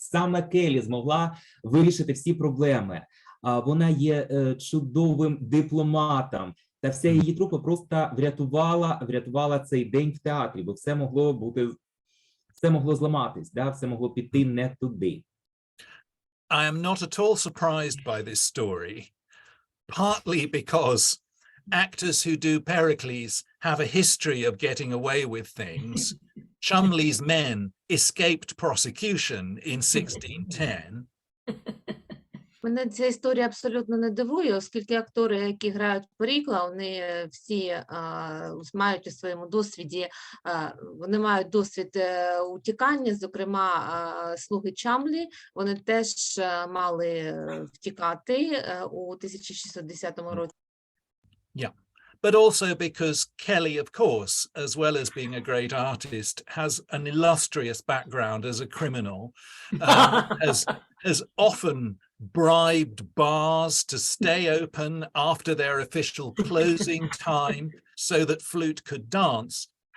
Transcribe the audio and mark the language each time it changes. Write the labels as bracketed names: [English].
[Ukrainian] Саме Келлі змогла вирішити всі проблеми. Вона є чудовим дипломатом, та вся її трупа просто врятувала цей день в театрі, бо все могло зламатись, да? Все могло піти не туди. [English] I am not at all surprised by this story, partly because actors who do Pericles have a history of getting away with things. Chumley's men escaped prosecution in 1610. [Ukrainian] Мене ця історія абсолютно не дивує, оскільки актори, які грають Перікла, вони всі мають у своєму досвіді, вони мають досвід утікання, зокрема, слуги Чамлі, вони теж мали втікати у 1610 році. [English] Yeah, but also because Kelly, of course, as well as being a great artist, has an illustrious background as a criminal, has often bribed bars to stay open after their official closing time so that Flute could dance.